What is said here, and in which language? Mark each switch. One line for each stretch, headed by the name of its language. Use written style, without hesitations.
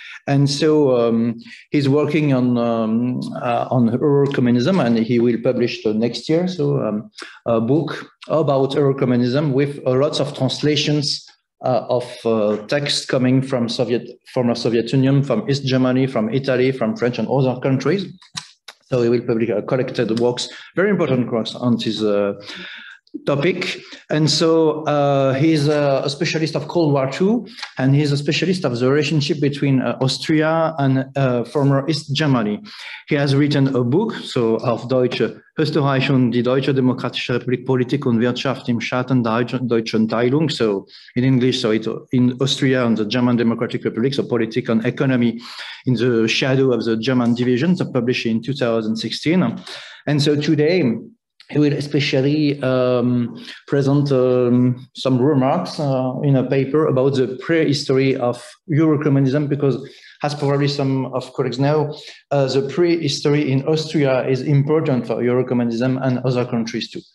English: And so he's working on Eurocommunism, and he will publish the next year a book about Eurocommunism with lots of translations of text coming from former Soviet Union, from East Germany, from Italy, from French and other countries. So he will publish collected works, very important works on this topic. And so he's a specialist of Cold War II, and he's a specialist of the relationship between Austria and former East Germany. He has written a book, so
German: auf Deutsch, Österreich und die Deutsche Demokratische Republik, Politik und Wirtschaft im Schatten der deutschen Teilung.
English: So in English, so it in Austria and the German Democratic Republic, so politics and economy in the shadow of the German division, so published in 2016. And so today, he will especially present some remarks in a paper about the prehistory of Eurocommunism, because, as probably some of colleagues know, the prehistory in Austria is important for Eurocommunism and other countries too.